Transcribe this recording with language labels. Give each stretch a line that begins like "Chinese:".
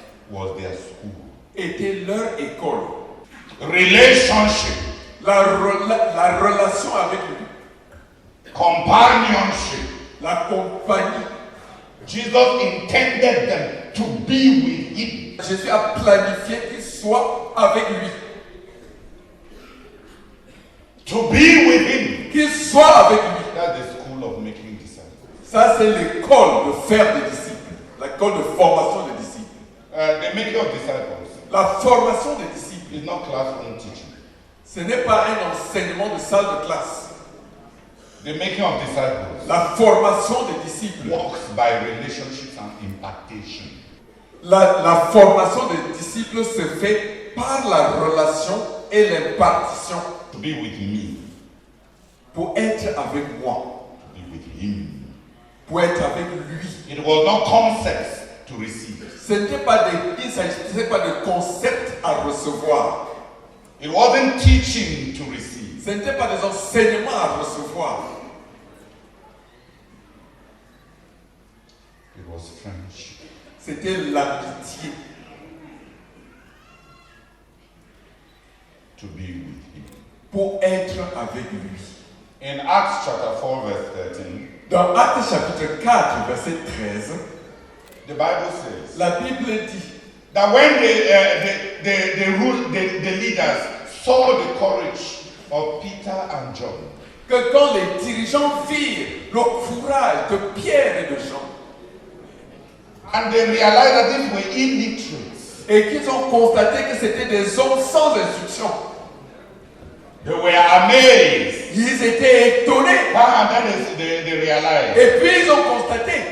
English: was their school.
French: était leur école.
English: Relationship,
French: La relation avec lui,
English: companionship.
French: la compagnie.
English: Jesus intended them to be with him.
French: Jésus a planifié qu'il soit avec lui.
English: To be with him.
French: Qu'il soit avec lui.
English: That's the school of making disciples.
French: Ça, c'est l'école de faire des disciples. L'école de formation des disciples.
English: The making of disciples
French: La formation des disciples,
English: is not classroom teaching.
French: ce n'est pas un enseignement de salle de classe.
English: The making of disciples
French: La formation des disciples,
English: works by relationships and impartation.
French: la formation des disciples se fait par la relation et l'impartition.
English: To be with me,
French: Pour être avec moi,
English: to be with him.
French: pour être avec lui.
English: It was not concepts to receive.
French: Il ne s'agissait pas de concept à recevoir.
English: It wasn't teaching to receive.
French: Ce n'était pas des enseignements à recevoir.
English: It was friendship.
French: C'était l'amitié.
English: To be with him.
French: Pour être avec lui.
English: In Acts chapter 4, verse 13,
French: Dans Actes chapitre 4, verset 13,
English: the Bible says
French: la Bible dit
English: that when the leaders saw the courage of Peter and John,
French: que quand les dirigeants virent le courage de Pierre et de Jean,
English: and they realized that these were illiterates,
French: et qu'ils ont constaté que c'était des hommes sans instruction,
English: they were amazed.
French: ils étaient étonnés.
English: And then they realized
French: Et puis ils ont constaté,